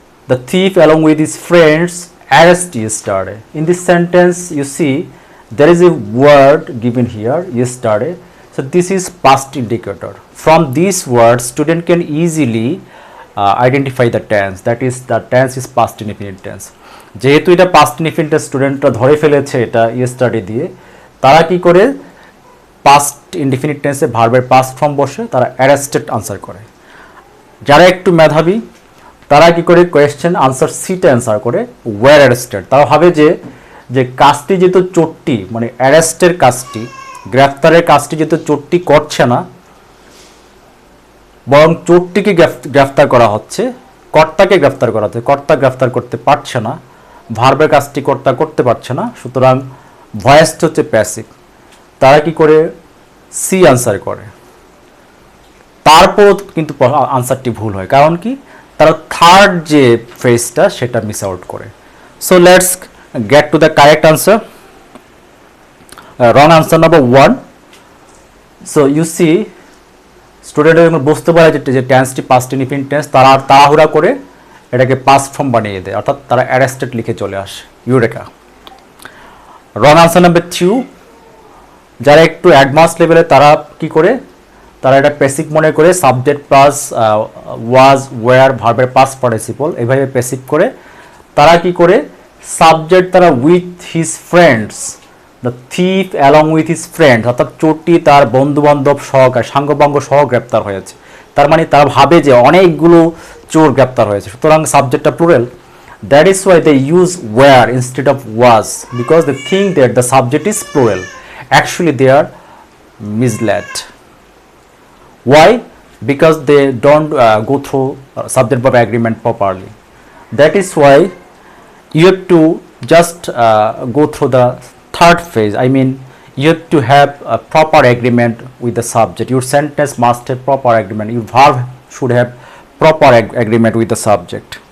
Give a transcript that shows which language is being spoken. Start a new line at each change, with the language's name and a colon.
English: The thief along with his friends arrested yesterday. In this sentence you see there is a word given here, yesterday. So this is past indicator. From this word student can easily identify the tense, that is the tense is past indefinite tense.
Bangla: যেহেতু এটা past indefinite tense স্টুডেন্টরা ধরে ফেলেছে এটা yesterday দিয়ে, তারা কি করে past indefinite tense এ ভার্বের past form বসে তারা arrested আনসার করে। যারা একটু মেধাবী তারা কি করে কোয়েশ্চেন আনসার সিটে অ্যান্সার করে ওয়্যার অ্যারেস্টেড। তারা ভাবে যে কাজটি যেহেতু চোরটি মানে অ্যারেস্টের কাজটি, গ্রেফতারের কাজটি যেহেতু চোরটি করছে না, বরং চোরটিকে গ্রেফতার করা হচ্ছে, কর্তাকে গ্রেফতার করা হচ্ছে, কর্তা গ্রেফতার করতে পারছে না, ভার্বের কাজটি কর্তা করতে পারছে না, সুতরাং ভয়েসটা হচ্ছে প্যাসিভ। তারা কি করে সি আনসার করে, তারপরও কিন্তু আনসারটি ভুল হয়। কারণ কি, তারা থার্ড যে ফেজটা সেটা মিস আউট করে।
English: So let's get to the correct answer. wrong answer number 1. So you see
Bangla: স্টুডেন্টরা যখন বুঝতে পারে যে টেন্সটি পাস্ট ইনডিফিনিট টেন্স, তারা আর তাড়াহুড়া করে এটাকে পাস্ট ফর্ম বানিয়ে দেয়, অর্থাৎ তারা অ্যারেস্টেড লিখে চলে আসে।
English: Eureka. Wrong answer number 2।
Bangla: যারা একটু অ্যাডভান্স লেভেলে তারা কি করে, তারা এটা প্যাসিভ মনে করে সাবজেক্ট প্লাস ওয়াজ ওয়্যার ভার্বের পাস্ট পার্টিসিপল এভাবে প্যাসিভ করে। তারা কি করে, সাবজেক্ট তারা with his friends,
English: the thief along with his friends,
Bangla: অর্থাৎ চোরটি তার বন্ধু বান্ধব সহকারে সাঙ্গপাঙ্গ সহ গ্রেপ্তার হয়েছে। তার মানে তারা ভাবে যে অনেকগুলো চোর গ্রেপ্তার হয়েছে, সুতরাং সাবজেক্টটা plural.
English: That is why they use were instead of was, because they think that the subject is plural. Actually they are misled. Why? Because they don't go through subject verb agreement properly. That is why you have to just go through the third phase. I mean, you have to have a proper agreement with the subject. Your sentence must have proper agreement. Your verb should have proper agreement with the subject.